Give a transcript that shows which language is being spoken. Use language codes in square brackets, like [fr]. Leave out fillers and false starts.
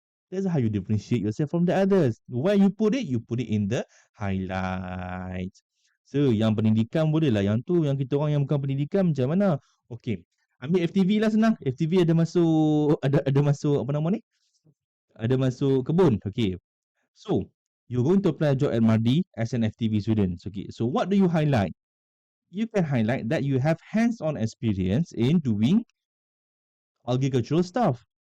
[en] That's how you differentiate yourself from the others. Where you put it in the highlights. [ms] So, yang pendidikan boleh lah. Yang tu, yang kita orang yang bukan pendidikan macam mana? Okay. Ambil FTV lah senang. FTV ada masuk, ada masuk apa nama ni? Ada masuk kebun. Okay. [en] So, you're going to apply a job at Mardi as an FTV student. Okay. So, what do you highlight? You can highlight that you have hands-on experience in doing agricultural stuff.